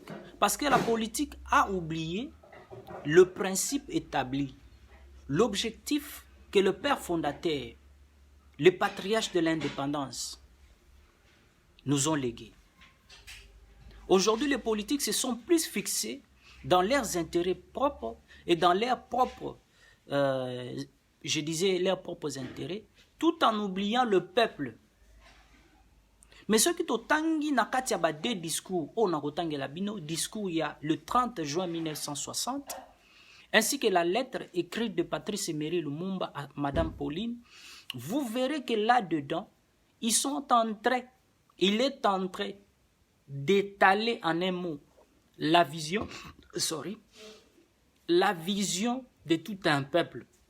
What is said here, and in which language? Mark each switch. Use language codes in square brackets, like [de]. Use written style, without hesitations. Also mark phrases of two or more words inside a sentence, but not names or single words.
[fr] Parce que la politique a oublié le principe établi, l'objectif que le père fondateur, les patriarches de l'indépendance, nous ont légué. Aujourd'hui, les politiques se sont plus fixés dans leurs intérêts propres et dans leurs propres, leurs propres intérêts, tout en oubliant le peuple. Mais ce qui [ln] totangi nakati ya ba [fr] deux discours, on a [ln] rotangi la bino, [fr] discours il y a le 30 juin 1960, ainsi que la lettre écrite de Patrice Emery Lumumba à Madame Pauline, vous verrez que là-dedans, il est en train d'étaler en un mot la vision de tout un peuple.